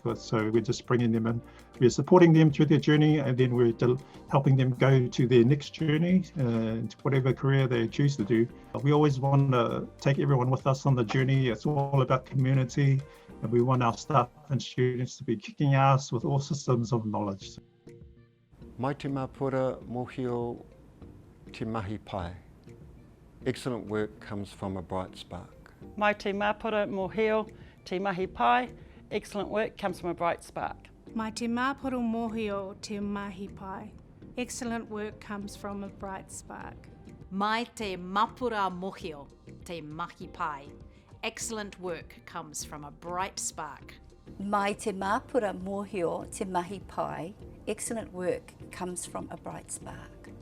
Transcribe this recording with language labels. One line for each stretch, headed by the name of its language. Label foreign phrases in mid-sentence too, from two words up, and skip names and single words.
English: So we're just bringing them in. We're supporting them through their journey, and then we're helping them go to their next journey, to whatever career they choose to do. We always want to take everyone with us on the journey. It's all about community, and we want our staff and students to be kicking ass with all systems of knowledge.
Māori: Mai te mapura mohio te mahi pai.
English: Excellent work comes from a bright spark.
Māori: Mai te mapura mōhio, te mahi pai,
English: excellent work comes from a bright spark.
Māori: Mai te māporo mōhio te mahi pai.
English: Excellent work comes from a bright spark.
Māori: Mai te mapura mōhio, te mahi pai.
English: Excellent work comes from a bright spark.
Māori: Mai te māpura mōhio te mahi pai.
English: Excellent work comes from a bright spark.